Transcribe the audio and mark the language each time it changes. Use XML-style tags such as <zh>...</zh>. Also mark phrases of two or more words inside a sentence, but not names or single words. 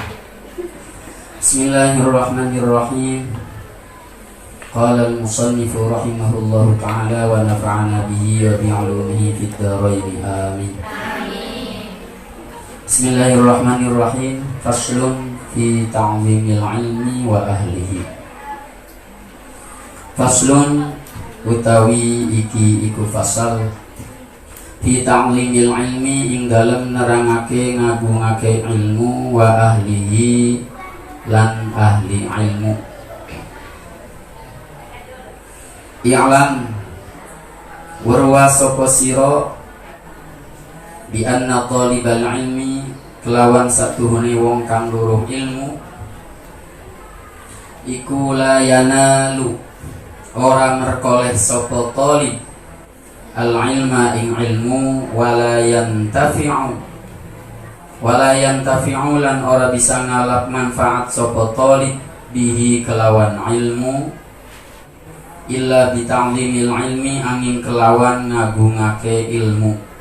<ar>بسم الله الرحمن الرحيم. قال المصنف رحمه الله تعالى ونفعنا به وبعلومه في الدارين آمين. بسم الله الرحمن الرحيم. فصل في تعظيم العلم وأهله.</ar> <jv>Faslun utawi iki iku fasal</jv> <ar>في تعظيم العلم</ar> <jv>ing dalem nerangake ngagungake ilmu</jv> <ar>وأهله</ar> <jv>lan ahli ilmu. I'lam warwa sapa sira</jv> <ar>بأن طالب العلم</ar> <jv>kelawan satuhune wong kang luruh ilmu iku layanalu ora merkoleh sapa</jv> <ar>طالب العلم</ar> <jv>ing ilmu wala yantafi'u lan ora bisa ngalap manfaat sapa talib bihi kelawan ilmu</jv> <ar>إلا بتعظيم العلم</ar> <jv>angin kelawan ngagungake ilmu</jv>